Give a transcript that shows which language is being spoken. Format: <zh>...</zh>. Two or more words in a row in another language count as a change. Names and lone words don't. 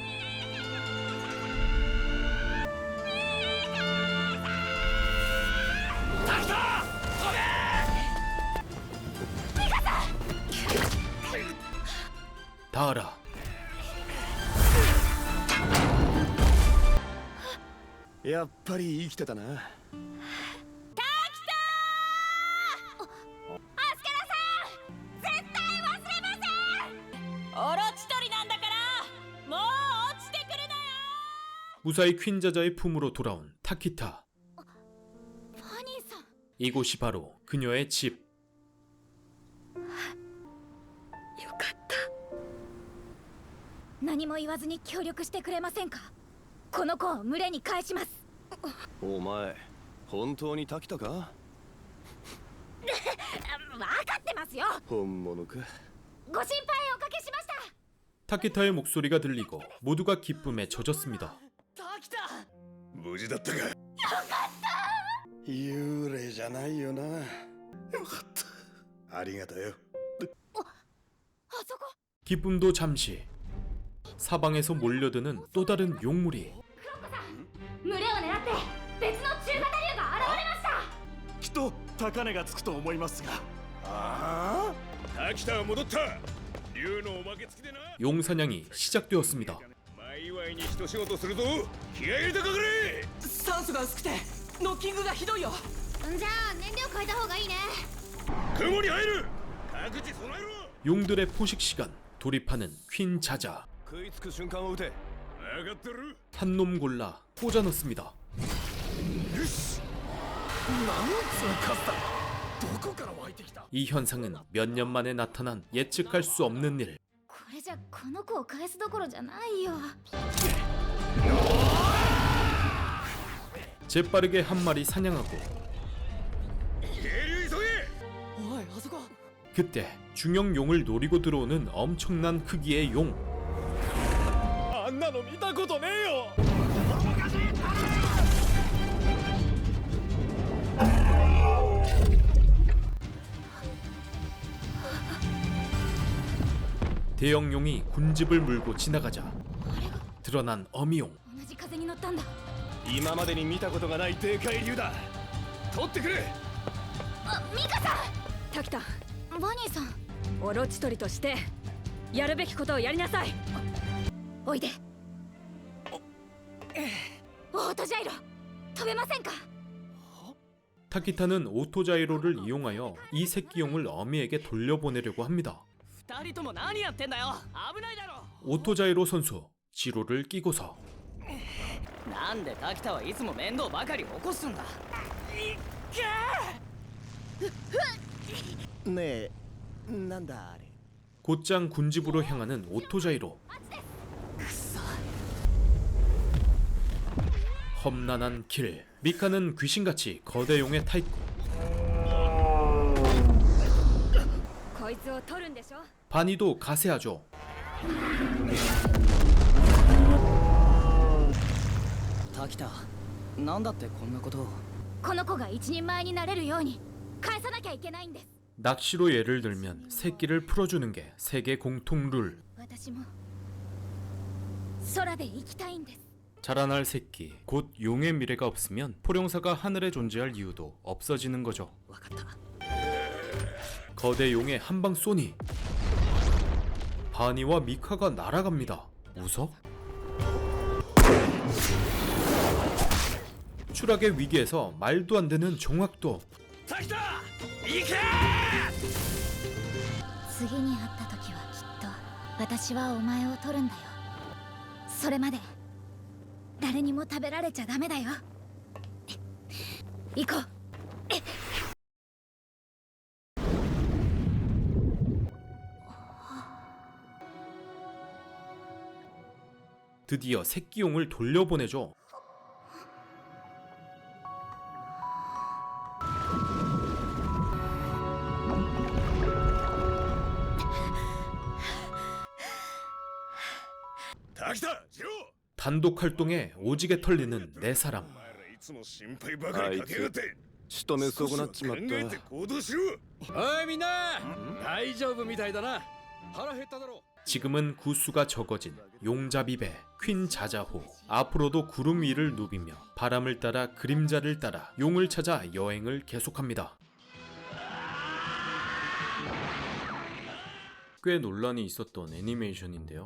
<ko>다하라.</ko> <ja>やっぱり生きてたな。オロチ取りなんだからもう落ちてくるなよ。</ja> <ko>무사히 퀸자자의 품으로 돌아온 타키타.</ko> <ja>ファニーさん。</ja> <ko>이곳이 바로 그녀의 집.</ko> <ja>よかった。何も言わずに協力してくれませんか。この子を群れに返します。お前、本当に滝田か？ですよ。本物か。ご心配おかけしました。</ja> <ko>타키타의 목소리가 들리고 모두가 기쁨에 젖었습니다.</ko> <ja>無事だったか。よかった幽霊じゃないよな。よかったありがとよ。あそこ</ja> <ko>기쁨도 잠시. 사방에서 몰려드는 또 다른 용물이.</ko> <ja>群れを狙って別の中型竜が現れました。きっと高値がつくと思いますが。ああ、滝田は戻った。竜のおまけ付きでな。</ja> <ko>용사냥이 시작되었습니다.</ko> <ja>前祝いに一仕事するぞ。気合い入れてかかれ。酸素が薄くてノッキングがひどいよ。じゃあ燃料変えた方がいいね。雲に入る。各自備えろ。</ja> <ko>용들의 포식 시간. 돌입하는 퀸 자자.</ko> <ja>食いつく瞬間を撃て。分かってる。</ja> <ko>한 놈 골라 꽂아 넣습니다.</ko> <ja>よし。なんつう数だ。どこから湧いてきた。</ja> <ko>이 현상은 몇 년 만에 나타난 예측할 수 없는 일.</ko> <ja>これじゃこの子を返すどころじゃないよ。</ja> <ko>재빠르게 한 마리 사냥하고.</ko> <ja>おいあそこ。</ja> <ko>그때 중형 용을 노리고 들어오는 엄청난 크기의 용.</ko> <ja>あんなの見たことねえよ。</ja> <ko>대형 용이 군집을 물고 지나가자 드러난 어미용.</ko> <ja>同じ風に乗ったんだ。今までに見たことがないでかい竜だ。取ってくれ。ミカさん。滝田、バニーさん。オロチ取りとしてやるべきことをやりなさい。おいで。オートジャイロ飛べませんか。</ja> <ko>타키타는 오토자이로를 이용하여 이 새끼용을 어미에게 돌려보내려고 합니다.</ko> <ja>二人とも何やってんだよ。危ないだろ。</ja> <ko>오토자이로 선수 지로를 끼고서</ko> <ja>なんで滝田はいつも面倒ばかり起こすんだ。ねえ、なんだあれ。</ja> <ko>곧장 군집으로 향하는 오토자이로. 험난한 길. 미카는 귀신같이 거대 용에 타있고</ko> <ja>こいつを取るんでしょ。</ja> <ko>바니도 가세하죠.</ko> <ja>滝田、なんだってこんなことを。この子が一人前になれるように返さなきゃいけないんです。</ja> <ko>낚시로 예를 들면 새끼를 풀어주는 게 세계 공통 룰.</ko> <ja>私も空で生きたいんです。</ja> <ko>자라날 새끼, 곧 용의 미래가 없으면 포룡사가 하늘에 존재할 이유도 없어지는 거죠. 거대 용의 한방 쏘니 바니와 미카가 날아갑니다. 웃어? 추락의 위기에서 말도 안 되는 정확도.</ko> <ja>次に会った時はきっと私はお前を取るんだよ。それまで誰にも食べられちゃダメだよ。行こう。</ja> <ko>드디어 새끼용을 돌려보내죠. 단독 활동에 오지게 털리는 네 사람.</ko> <ja>あいつ仕留め損なっちまった。おいみんな大丈夫みたいだな。腹減っただろ。</ja> <ko>지금은 구수가 적어진 용자비배 퀸 자자호. 앞으로도 구름 위를 누비며 바람을 따라 그림자를 따라 용을 찾아 여행을 계속합니다. 꽤 논란이 있었던 애니메이션인데요.</ko>